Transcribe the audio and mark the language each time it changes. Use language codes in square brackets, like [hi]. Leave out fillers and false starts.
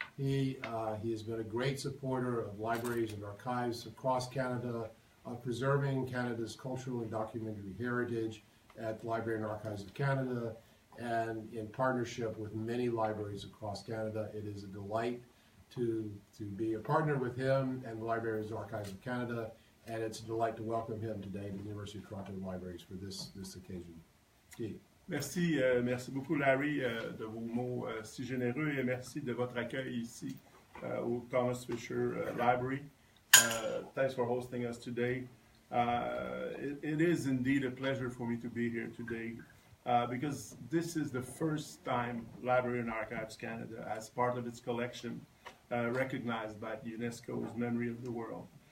[en] He has been a great supporter of libraries and archives across Canada, preserving Canada's cultural and documentary heritage at the Librarian Archives of Canada, and in partnership with many libraries across Canada. It is a delight to be a partner with him and the Librarian Archives of Canada, and it's a delight to welcome him today to the University of Toronto Libraries for this occasion. Guy. [fr] Merci, merci beaucoup Larry de vos mots si généreux, et merci de votre accueil ici au Thomas Fisher Library. [en] Thanks for hosting us today. It is indeed a pleasure for me to be here today because this is the first time Librarian Archives Canada, as part of its collection, recognized by UNESCO's Memory of the World.